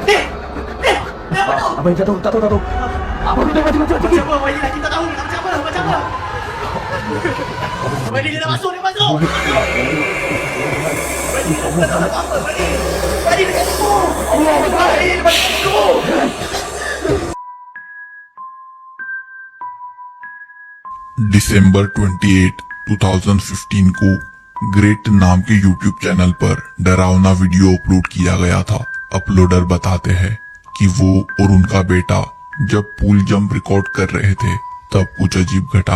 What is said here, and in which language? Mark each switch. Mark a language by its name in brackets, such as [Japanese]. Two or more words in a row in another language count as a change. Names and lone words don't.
[Malay] Abang jatuh, tak tahu. Abang ni dah mati. Macam apa abang ini nak kita tahu ni? Macam apa? Abang ini dia dah masuk. Abang ini dah masuk apa? Abang ini dekat situ. [Arabic] Allah Akbar. [Malay] Abang ini dekat situ. [Hindi] दिसंबर 28, 2015 को ग्रेट नाम के YouTube चैनल पर डरावना वीडियो अपलोड किया गया था। अपलोडर बताते हैं कि वो और उनका बेटा जब [English] pool jump [Hindi] रिकॉर्ड कर रहे थे तब कुछ अजीब घटा।